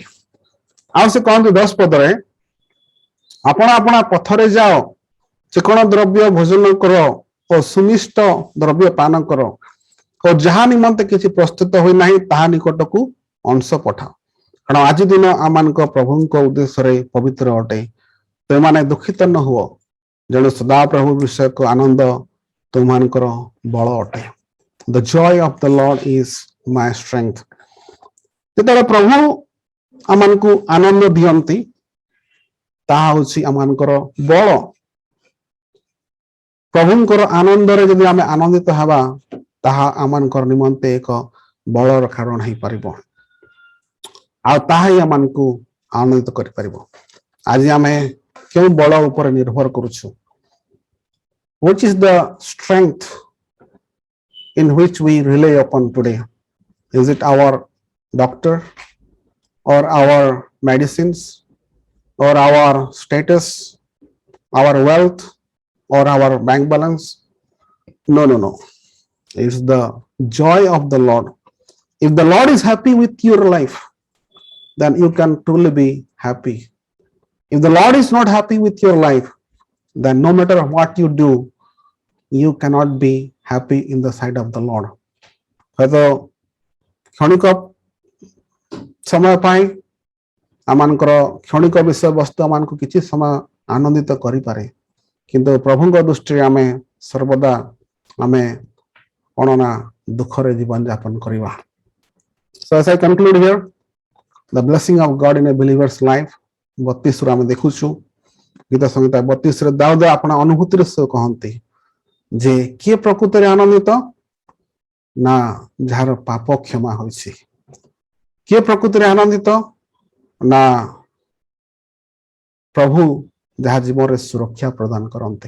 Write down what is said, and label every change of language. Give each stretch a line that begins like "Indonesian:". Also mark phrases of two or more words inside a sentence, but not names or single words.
Odia: ଆଉ ସେ କହନ୍ତି 10 ପଦରେ, ଆପଣ ଆପଣା ପଥରେ ଯାଅ, ଚିକଣ ଦ୍ରବ୍ୟ ଭୋଜନ କର ଓ ସୁମିଷ୍ଟ ଦ୍ରବ୍ୟ ପାନ କର, ଓ ଯାହା ନିମନ୍ତେ କିଛି ପ୍ରସ୍ତୁତ ହୋଇନାହିଁ ତାହା ନିକଟକୁ ଅଂଶ ପଠାଅ, କାରଣ ଆଜି ଦିନ ଆମମାନଙ୍କ ପ୍ରଭୁଙ୍କ ଉଦ୍ଦେଶ୍ୟରେ ପବିତ୍ର ଅଟେ। ତୁମମାନେ ଦୁଃଖିତ ନ ହୁଅ, ଜଣେ ସଦାପ୍ରଭୁ ବିଷୟକ ଆନନ୍ଦ ତୁମମାନଙ୍କର ବଳ ଅଟେ।
English: The joy of the Lord is my strength.
Odia: ଯେତେବେଳେ ପ୍ରଭୁ ଆମମାନଙ୍କୁ ଆନନ୍ଦ ଦିଅନ୍ତି ତାହା ହେଉଛି ଆମମାନଙ୍କର ବଳ। ପ୍ରଭୁଙ୍କର ଆନନ୍ଦରେ ଯଦି ଆମେ ଆନନ୍ଦିତ ହେବା ତାହା ଆମମାନଙ୍କର ନିମନ୍ତେ ଏକ ବଳର କାରଣ ହେଇପାରିବ, ଆଉ ତାହା ହିଁ ଆମମାନଙ୍କୁ ଆନନ୍ଦିତ କରିପାରିବ। ଆଜି ଆମେ କେଉଁ ବଳ ଉପରେ ନିର୍ଭର କରୁଛୁ?
English: Which is the strength in which we rely upon today? Is it our doctor or our medicines or our status, our wealth or our bank balance? No. It's the joy of the Lord. If the Lord is happy with your life, then you can truly be happy. If the Lord is not happy with your life, then no matter what you do, you cannot be happy in the sight of the Lord.
Odia: ହয়ତ କ୍ଷଣିକ ସମୟ ପାଇଁ ଆମମାନଙ୍କର କ୍ଷଣିକ ବିଷୟବସ୍ତୁ ଆମମାନଙ୍କୁ କିଛି ସମୟ ଆନନ୍ଦିତ କରିପାରେ, କିନ୍ତୁ ପ୍ରଭୁଙ୍କ ଦୃଷ୍ଟିରେ ଆମେ ସର୍ବଦା ଆମେ କଣ ନା ଦୁଃଖରେ ଜୀବନ ଯାପନ କରିବା।
English: So as I conclude here, the blessing of God in a believer's life,
Odia: 32 ଆମେ ଦେଖୁଛୁ ଗୀତ ସଂହିତା 32ରେ ଦାଉଦ ଆପଣ ଅନୁଭୂତିର ସହ କହନ୍ତି ଯେ କିଏ ପ୍ରକୃତରେ ଆନନ୍ଦିତ ନା ଯାହାର ପାପ କ୍ଷମା ହୋଇଛି। କିଏ ପ୍ରକୃତରେ ଆନନ୍ଦିତ ନା ପ୍ରଭୁ ଯାହା ଜୀବନରେ ସୁରକ୍ଷା ପ୍ରଦାନ କରନ୍ତି।